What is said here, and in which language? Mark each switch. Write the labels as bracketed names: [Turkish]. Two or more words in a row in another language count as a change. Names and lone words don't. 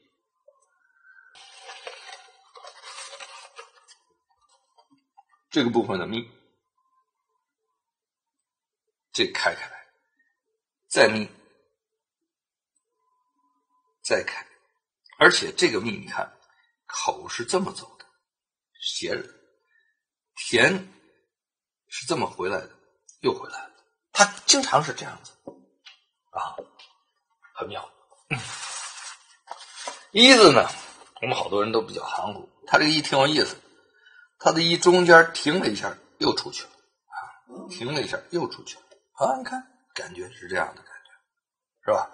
[Chinese] 這個部分的密，這開來，再密，再開，而且這個密你看口是這麼走的，斜着，田是這麼回來的，又回來了，它經常是這樣子啊，很妙。一字呢，我們好多人都比較含糊，它這個一挺有意思，它的一中間停了一下又出去了啊，停了一下又出去了啊，你看感覺是這樣的感覺，是吧？